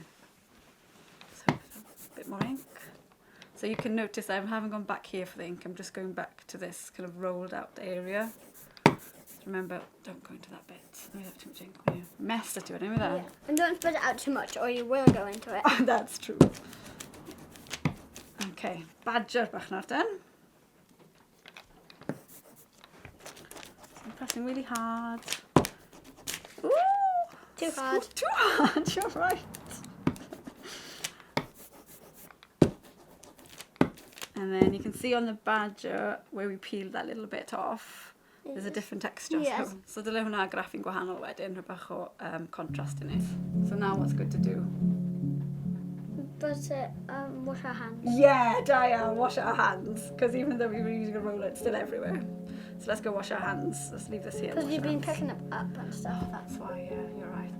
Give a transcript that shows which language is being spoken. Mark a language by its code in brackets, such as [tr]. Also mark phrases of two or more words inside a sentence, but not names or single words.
[en] So a bit more ink. So you can notice I haven't gone back here for the ink, I'm just going back to this kind of rolled out area. Remember, don't go into that bit. We have too much ink when you mess it to it, anyway. Yeah. And don't spread it out too much or you will go into it. That's true. Okay, badger [cy] bach nawr [en] then. So I'm pressing really hard. Ooh! Too hard. Too hard, you're right. And then you can see on the badger where we peeled that little bit off, there's a different texture. Yes. [cy] So dyle hwnna graffu'n gwahanol wedyn, rhyw bach o [en] contrast in it. So now what's good to do? But wash our hands. Yeah, Diane, wash our hands. Because even though we were using a roller, it's still everywhere. So let's go wash our hands. Let's leave this here. Because wash you've our been hands. picking it up and stuff. That's why, yeah, you're right.